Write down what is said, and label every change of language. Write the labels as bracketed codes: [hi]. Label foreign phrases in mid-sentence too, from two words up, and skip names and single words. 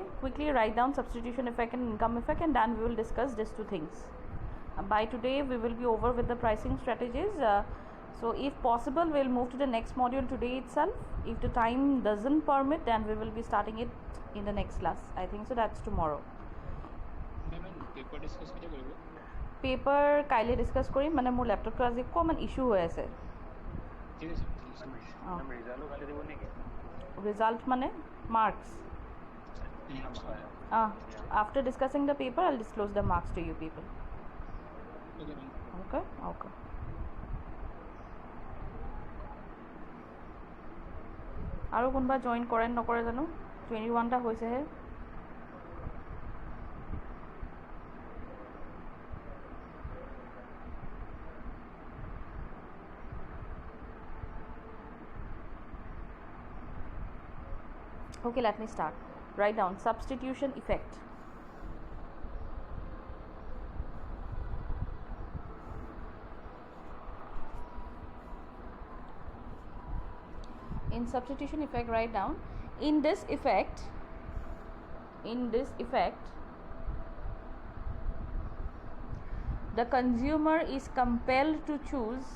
[en] Quickly write down substitution effect and income effect, and then we will discuss these two things. By today, we will be over with the pricing strategies. So, if possible, we'll move to the next module today itself. If the time doesn't permit, then we will be starting it in the next class. I think so, that's tomorrow. Paper discuss [as] কেতিয়া কৰিব? পেপাৰ কাইলৈ ডিছকাছ কৰিম, মানে মোৰ লেপটপটো আজি অকণমান ইছ্যু হৈ আছে। ঠিক আছে। ৰিজাল্ট মানে মাৰ্কছ। [en] After discussing the paper, I'll disclose the marks to you people. Okay? Okay. [as] আৰু কোনোবা জইন কৰে নকৰে জানো? 21টা হৈছেহে। [en] Okay, let me start. Write down substitution effect. In substitution effect, write down in this effect, the consumer is compelled to choose.